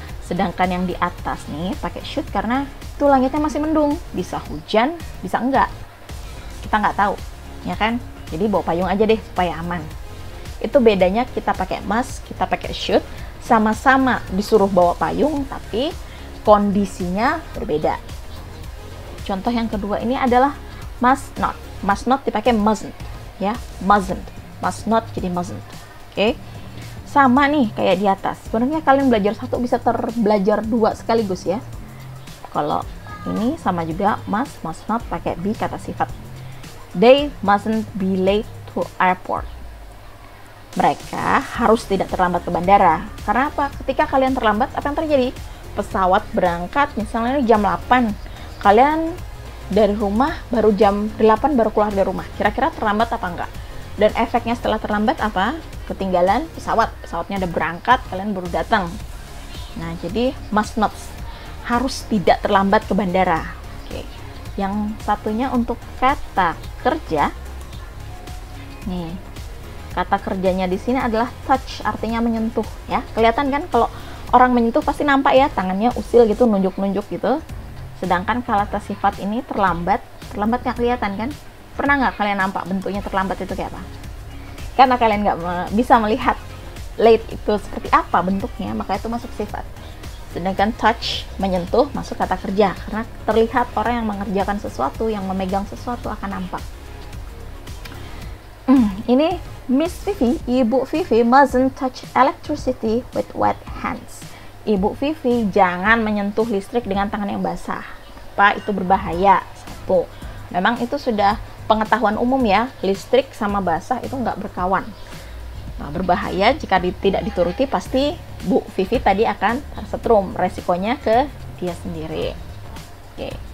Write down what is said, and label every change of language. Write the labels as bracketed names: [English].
[Indonesian] Sedangkan yang di atas nih pakai should karena itu langitnya masih mendung, bisa hujan, bisa enggak, kita nggak tahu, ya kan? Jadi bawa payung aja deh supaya aman. Itu bedanya kita pakai must, kita pakai should, sama-sama disuruh bawa payung, tapi kondisinya berbeda. Contoh yang kedua ini adalah must not. Must not dipakai mustn't, ya, mustn't, must not jadi mustn't. Oke. Sama nih kayak di atas. Sebenarnya kalian belajar satu bisa terbelajar dua sekaligus ya. Kalau ini sama juga must not pakai be kata sifat. [English] They mustn't be late to airport. [Indonesian] Mereka harus tidak terlambat ke bandara. Karena apa? Ketika kalian terlambat, apa yang terjadi? Pesawat berangkat misalnya jam 8. Kalian dari rumah baru jam 8 baru keluar dari rumah. Kira-kira terlambat apa enggak? Dan efeknya setelah terlambat apa? Ketinggalan pesawat. Pesawatnya udah berangkat, kalian baru datang. Nah, jadi must not. Harus tidak terlambat ke bandara. Oke. Yang satunya untuk kata kerja. Nih. Kata kerjanya di sini adalah touch, artinya menyentuh ya. Kelihatan kan kalau orang menyentuh pasti nampak ya, tangannya usil gitu, nunjuk-nunjuk gitu. Sedangkan kata sifat ini terlambat nggak kelihatan kan? Pernah nggak kalian nampak bentuknya terlambat itu kayak apa? Karena kalian nggak bisa melihat late itu seperti apa bentuknya, maka itu masuk sifat. Sedangkan touch, menyentuh, masuk kata kerja. Karena terlihat orang yang mengerjakan sesuatu, yang memegang sesuatu akan nampak. [English] Ini Miss Vivi, Ibu Vivi mustn't touch electricity with wet hands. [Indonesian] Ibu Vivi jangan menyentuh listrik dengan tangan yang basah. Apa? Itu berbahaya. Satu. Memang itu sudah pengetahuan umum ya, listrik sama basah itu nggak berkawan. Nah, berbahaya jika tidak dituruti, pasti Bu Vivi tadi akan tersetrum, resikonya ke dia sendiri. Oke.